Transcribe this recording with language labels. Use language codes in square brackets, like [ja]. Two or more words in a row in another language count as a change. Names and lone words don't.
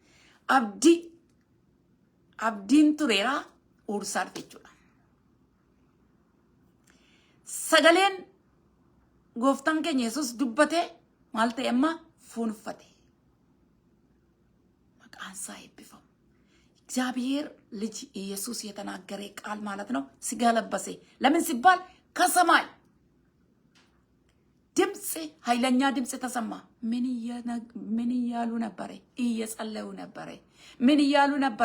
[om] Abdiin tureera uursaa dhufe jechuudha. Sagaleen gooftaan keenya Yesuus dubbate maal ta'e amma fuunfate. Maqaan isaa eebbifamu. [am] እግዚአብሔር ልጅ ኢየሱስ የተናገረ ቃል ማለት ነው ስጋ ለበሰ። ለምን ሲባል ከሰማይ ድምጽ ኃይለኛ ድምጽ ተሰማ። ምን እያሉ ነበር? እየጸለዩ ነበር። ምን እያሉ ነበር?